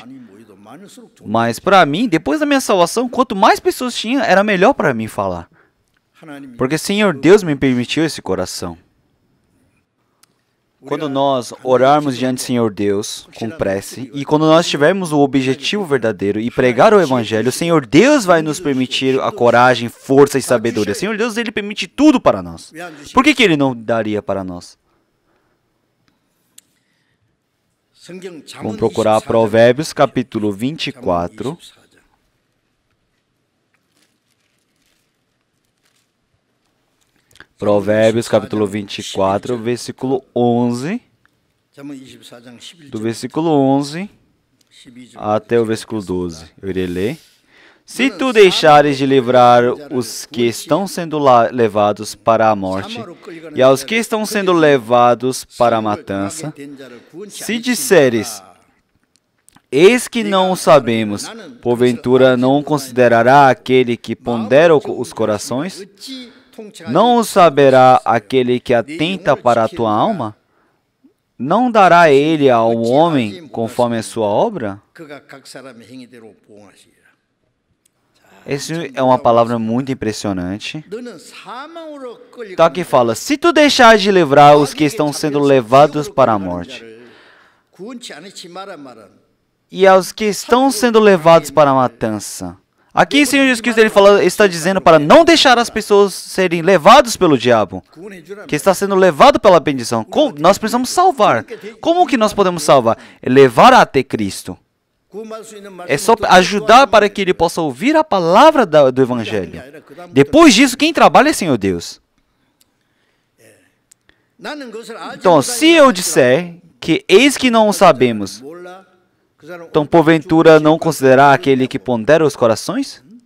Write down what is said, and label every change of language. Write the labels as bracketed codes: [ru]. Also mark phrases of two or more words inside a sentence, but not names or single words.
[ko] 많이 모여도 많을수록 좋은 [pt] Mas para mim, depois da minha salvação, quanto mais pessoas tinha, era melhor para mim falar. [ko] 하나님이 [pt] Porque Senhor Deus me permitiu esse coração. Quando nós orarmos diante do Senhor Deus com prece e quando nós tivermos o objetivo verdadeiro e pregar o Evangelho, o Senhor Deus vai nos permitir a coragem, força e sabedoria. O Senhor Deus, Ele permite tudo para nós. [ko] 왜안 주시? [pt] Por que Ele não daria para nós? [ko] 성경 잠언 [pt] Vamos procurar [ko] 24장. [pt] Provérbios capítulo [ko] 잠언 24. 24장. [pt] Provérbios capítulo 24, versículo 11. [ko] 잠언 24장 11절. [pt] Do versículo 11 [ko] 12절. [pt] até o versículo 12. Eu irei ler. Se tu deixares de livrar os que estão sendo levados para a morte, e aos que estão sendo levados para a matança, se disseres, eis que não o sabemos, porventura não considerará aquele que pondera os corações? Não o saberá aquele que atenta para a tua alma? Não dará ele ao homem conforme a sua obra? [ko] 그가 각 사람의 행위대로 보응하시리라. [pt] Essa é uma palavra muito impressionante. [ko] 너는 사망으로 끌려 [pt] Então aqui fala, se tu deixar de livrar os que estão sendo levados para a morte, [ko] 구원치 않지 마라 말은 [pt] e aos que estão sendo levados para a matança. Aqui o Senhor Jesus Cristo ele está dizendo para não deixar as pessoas serem levados pelo diabo, [ko] 구원해 주라. [pt] que está sendo levado pela bendição. Nós precisamos salvar. Como que nós podemos salvar? É levar até Cristo. É só ajudar para que ele possa ouvir a palavra do Evangelho. Depois disso, quem trabalha é Senhor Deus. Então, se eu disser que eis que não o sabemos, então porventura não considerar aquele que pondera os corações?